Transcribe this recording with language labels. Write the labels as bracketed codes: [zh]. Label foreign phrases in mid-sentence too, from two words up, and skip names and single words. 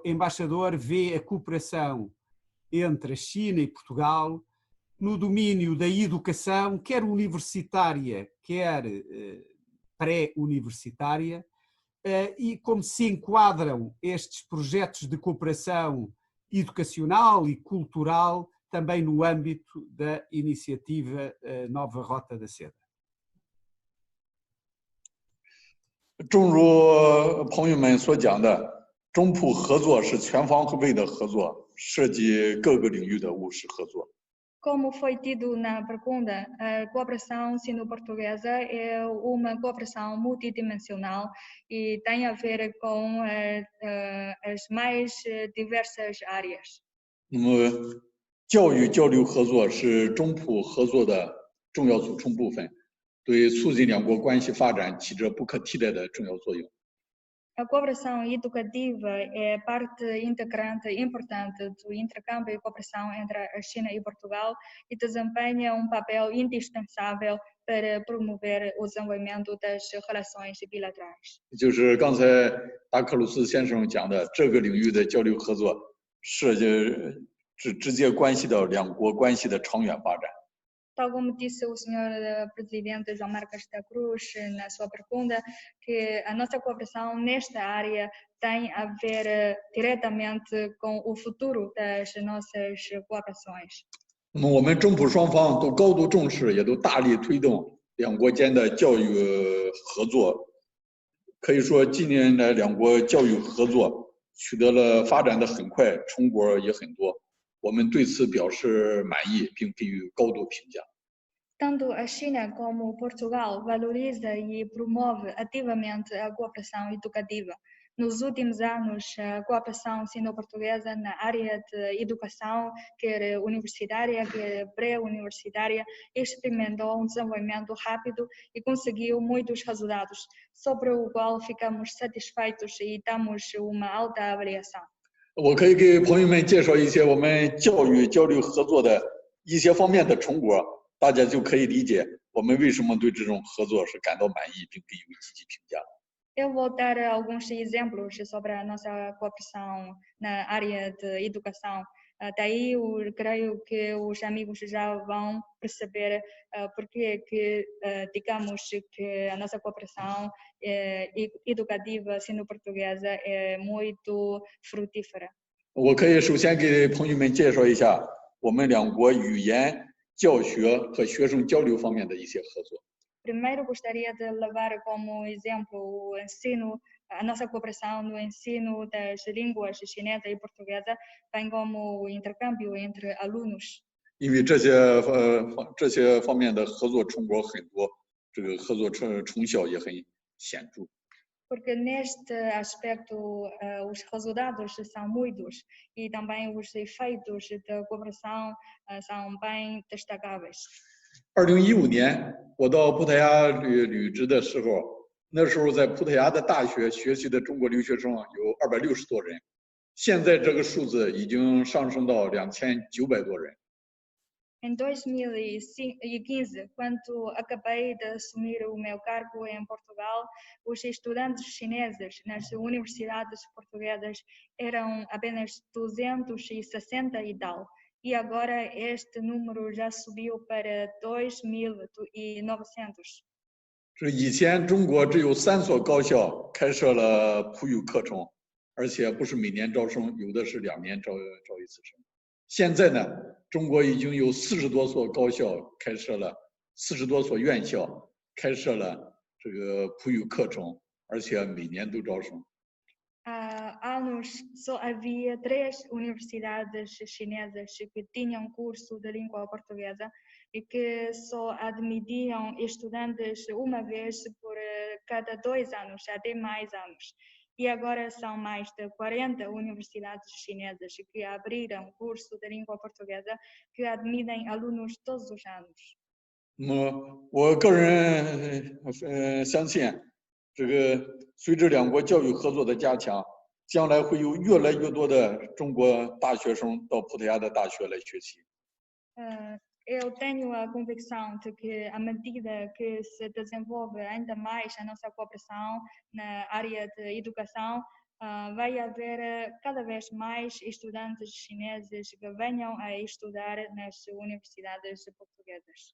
[pt] Embaixador vê a cooperação entre a China e Portugal no domínio da educação, quer universitária, quer pré-universitária, e como se enquadram estes projetos de cooperação educacional e cultural também no âmbito da iniciativa Nova Rota da Seda. [zh] 正如朋友们所讲的，中葡合作是全方位的合作，涉及各个领域的务实合作。 [pt] Como foi tido na pergunta, a cooperação sino-portuguesa é uma cooperação multidimensional e tem a ver com as mais diversas áreas. [zh] 那么，教育交流合作是中葡合作的重要组成部分，对促进两国关系发展起着不可替代的重要作用。 [pt] A cooperação educativa é parte integrante importante do intercâmbio e cooperação entre a China e Portugal e desempenha papel indispensável para promover o desenvolvimento das relações bilaterais. [zh] 就是刚才达克鲁斯先生讲的，这个领域的交流合作直接关系到两国关系的长远发展。 [pt] Tal como disse o Sr. Presidente João Marcos da Cruz na sua pergunta, que a nossa cooperação nesta área tem a ver diretamente com o futuro das nossas cooperações. [zh] 那么我们中葡双方都高度重视，也都大力推动两国间的教育合作。可以说，近年来两国教育合作取得了发展的很快，成果也很多。我们对此表示满意，并给予高度评价。 [pt] Tanto a China como Portugal valoriza e promove ativamente a cooperação educativa. Nos últimos anos, a cooperação sino-portuguesa na área de educação, quer universitária, quer pré-universitária, experimentou desenvolvimento rápido e conseguiu muitos resultados, sobre o qual ficamos satisfeitos e damos uma alta avaliação. [zh] 我可以给朋友们介绍一些我们教育交流合作的一些方面的成果，大家就可以理解我们为什么对这种合作是感到满意，并给予积极评价。 [pt] Eu vou dar alguns exemplos sobre a nossa cooperação na área de educação. Daí eu creio que os amigos já vão perceber porque que digamos que a nossa cooperação educativa sino-portuguesa é muito frutífera. [zh] 我可以首先给朋友们介绍一下我们两国语言教学和学生交流方面的一些合作。 [pt] Primeiro gostaria de levar como exemplo o ensino, a nossa cooperação no ensino das línguas chinesa e portuguesa, bem como o intercâmbio entre alunos. [zh] 因为这些方面的合作成果很多，这个合作成效也很显著。 [pt] Porque neste aspecto os resultados são muitos e também os efeitos da cooperação são bem destacáveis. [zh] 2015 年，我到葡萄牙履职的时候，那时候在葡萄牙的大学学习的中国留学生有260多人，现在这个数字已经上升到2900多人。 [pt] Em 2015, quando acabei de assumir o meu cargo em Portugal, os estudantes chineses nas universidades portuguesas eram apenas 260 e tal. E agora este número já subiu para 2.900. [zh] 是以前中国只有3所高校开设了葡语课程，而且不是每年招生，有的是2年招一次生。现在呢，中国已经有40多所高校开设了，40多所院校开设了这个普语课程，而且每年都招生。 [pt] Há anos só havia 3 universidades chinesas que tinham curso de língua portuguesa e que só admitiam estudantes uma vez por cada 2 anos, até mais anos. E agora são mais de 40 universidades chinesas que abriram curso de língua portuguesa que admitem alunos todos os anos. [zh] 那么我个人相信，这个随着两国教育合作的加强，将来会有越来越多的中国大学生到葡萄牙的大学来学习。 [pt] Eu tenho a convicção de que, à medida que se desenvolve ainda mais a nossa cooperação na área de educação, vai haver cada vez mais estudantes chineses que venham a estudar nas universidades portuguesas.